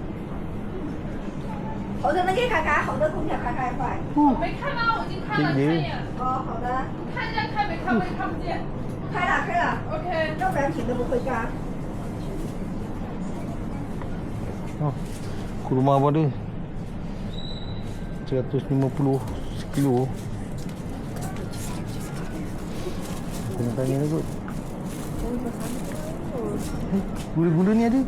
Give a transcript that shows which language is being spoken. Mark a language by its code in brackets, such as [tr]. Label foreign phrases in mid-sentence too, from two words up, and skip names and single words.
[zh] 好的，能给开开，好的空调开开快。没看吗？我已经看了3眼。哦，好的，看一下开没开，我也看不见。开了开了， OK。要不然停都不会干。 [ms] Kurma pun ada 150 sekilo. Kena tanya lah kot. Gula-gula ni ada?